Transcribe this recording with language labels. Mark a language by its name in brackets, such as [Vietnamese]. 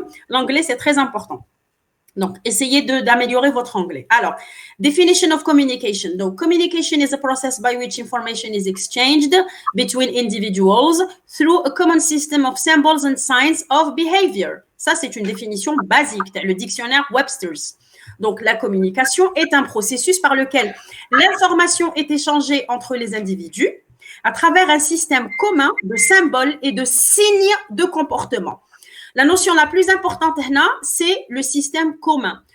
[French] L'anglais, c'est très important. Donc, essayez d'améliorer votre anglais. [English] Alors, definition of communication. Donc, communication is a process by which information is exchanged between individuals through a common system of symbols and signs of behavior. [French] Ça, c'est une définition basique. Le dictionnaire Webster's. Donc, la communication est un processus par lequel l'information est échangée entre les individus à travers un système commun de symboles et de signes de comportement. La notion la plus importante, c'est le système commun.